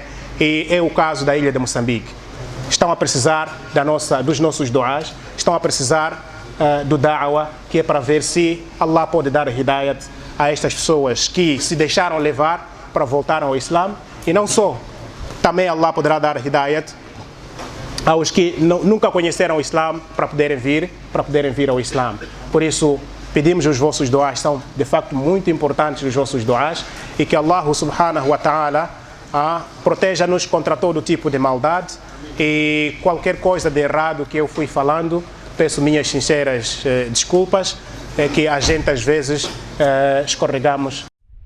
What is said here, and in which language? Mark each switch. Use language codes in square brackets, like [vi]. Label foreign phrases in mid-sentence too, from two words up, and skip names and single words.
[pt] E é o caso da ilha de Moçambique. Estão a precisar dos nossos duás, estão a precisar do da'wah, que é para ver se Allah pode dar hidayat a estas pessoas que se deixaram levar para voltar ao Islã. E não só, também Allah poderá dar hidayat aos que nunca conheceram o Islã para poderem vir ao Islã. Por isso, pedimos os vossos duás, são de facto muito importantes os vossos duás, e que Allah [ar] سبحانه وتعالى [pt] proteja-nos contra todo tipo de maldade, e qualquer coisa de errado que eu fui falando, peço minhas sinceras desculpas, que a gente às vezes escorregamos.